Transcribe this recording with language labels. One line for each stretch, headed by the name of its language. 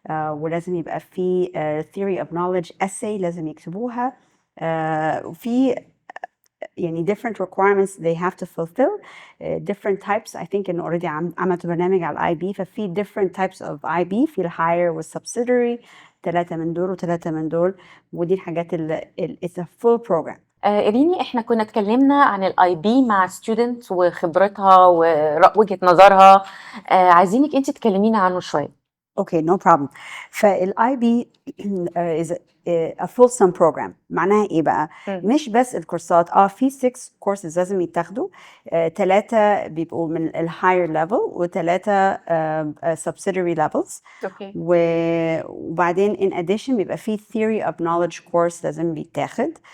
Arabic: ولازم يبقى في
English: theory of knowledge essay
Arabic: لازم يكتبوها. وفي يعني
English: different requirements they have to fulfill. Different types. I think
Arabic: إنه already عملت برنامج على IB، ففي
English: different types of IB،
Arabic: في الhigher والsubsidiary، 3 من دول و3 من دول، ودي الحاجات اللي
English: it's a full program.
Arabic: إيريني، احنا كنا اتكلمنا عن الاي بي مع ستودنت وخبرتها ووجهة نظرها. عايزينك انت تكلمينا عنه شوية.
English: Okay, no problem.
Arabic: فال
English: IB is a fulsome program.
Arabic: معناها ايه بقى؟ مش بس الكورسات، في 6 courses لازم يتاخدوا، 3 بيبقوا من ال
English: higher level
Arabic: و3
English: subsidiary levels.
Arabic: اوكي. وبعدين
English: in addition
Arabic: بيبقى في
English: theory of knowledge course
Arabic: لازم بيتاخد.